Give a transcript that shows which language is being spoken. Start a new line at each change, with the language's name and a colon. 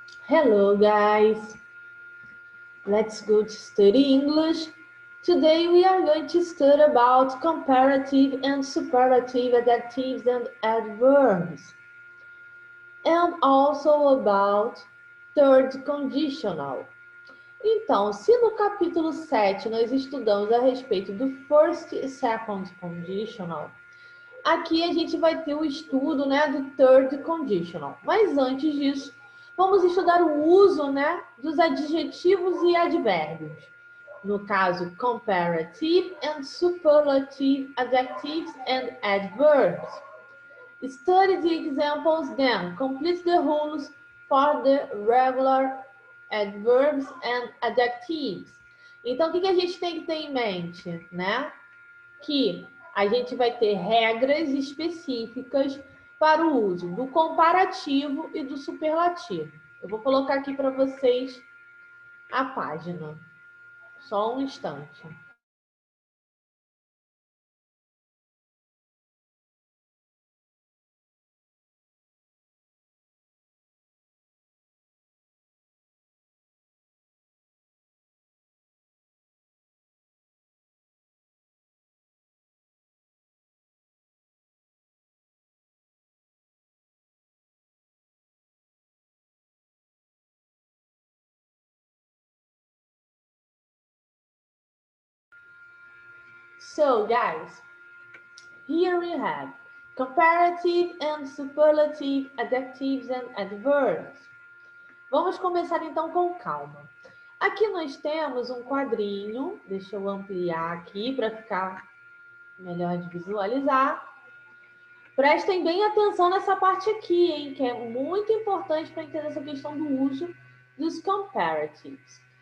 English: Hello guys, let's go to study English. Today we are going to study about comparative and superlative adjectives and adverbs. And also about third conditional.
Portuguese: Então, se no capítulo 7 nós estudamos a respeito do first e second conditional, aqui a gente vai ter o estudo, do third conditional. Mas antes disso, vamos estudar o uso, dos adjetivos e advérbios. No caso,
English: comparative and superlative adjectives and adverbs. Study the examples, then complete the rules for the regular adverbs and adjectives.
Portuguese: Então, o que a gente tem que ter em mente, Que a gente vai ter regras específicas para o uso do comparativo e do superlativo. Eu vou colocar aqui para vocês a página. Só um instante.
English: So, guys, here we have comparative and superlative adjectives and adverbs.
Portuguese: Vamos começar então com calma. Aqui nós temos um quadrinho, deixa eu ampliar aqui para ficar melhor de visualizar. Prestem bem atenção nessa parte aqui, hein, que é muito importante para entender essa questão do uso dos comparatives.